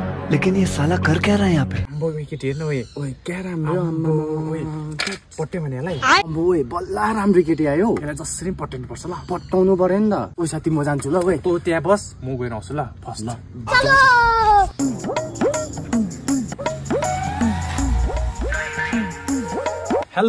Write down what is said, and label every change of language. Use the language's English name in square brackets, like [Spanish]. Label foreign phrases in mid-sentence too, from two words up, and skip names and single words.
[Hindi] लेकिन ये साला कर क्या रहा है यहाँ पे? [Nepali] ओए केटी हेर्नु ओए क्या राम्रो ओए पट्टे भने लाई ओए बल्ला राम्रो केटी आयो यसलाई जसरी पट्टाउनु पर्छ ल पट्टाउनु पर्यो नि त ओइ साथी म जान्छु ल ओए तँ त्यहाँ बस म गएर आउँछु ल फर्स्ट ल हेलो